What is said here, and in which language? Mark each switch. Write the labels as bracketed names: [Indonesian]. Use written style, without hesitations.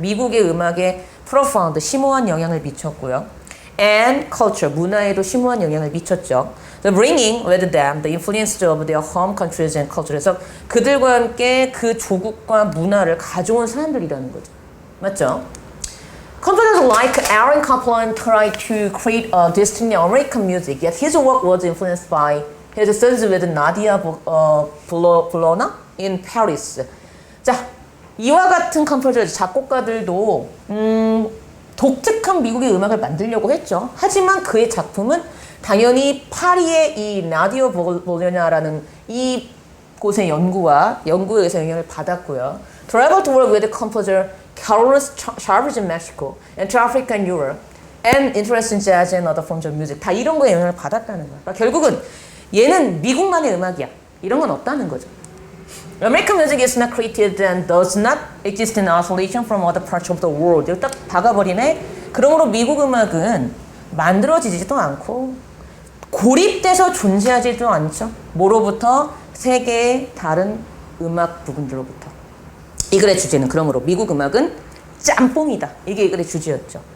[Korean] 미국의 음악에 profound, 심오한 영향을 미쳤고요. [English] And culture, [Korean] 문화에도 심오한 영향을 미쳤죠. [English] The bringing with them the influence of their home countries and culture. [Korean] 그래서 그들과 함께 그 조국과 문화를 가져온 사람들이라는 거죠. 맞죠? [English] Composers like Aaron Copland tried to create a distinctly American music, yet his work was influenced by his studies with Nadia Boulanger in Paris. [Korean] 자, 이와 같은 컴포저 작곡가들도 독특한 미국의 음악을 만들려고 했죠. 하지만 그의 작품은 당연히 파리의 이 나디오 볼로냐라는 이 곳의 연구에 의해서 영향을 받았고요. [English] Traveled to work with the composer Carlos Chavez in Mexico and to Africa and Europe and interest in jazz and other forms of music. [Korean] 다 이런 거에 영향을 받았다는 거예요. 그러니까 결국은 얘는 미국만의 음악이야. 이런 건 없다는 거죠. [English] American music is not created and does not exist in isolation from other parts of the world. [Korean] 이거 딱 박아버리네. 그러므로 미국 음악은 만들어지지도 않고 고립돼서 존재하지도 않죠. 뭐로부터? 세계의 다른 음악 부분들로부터. 이 글의 주제는 그러므로 미국 음악은 짬뽕이다. 이게 이 글의 주제였죠.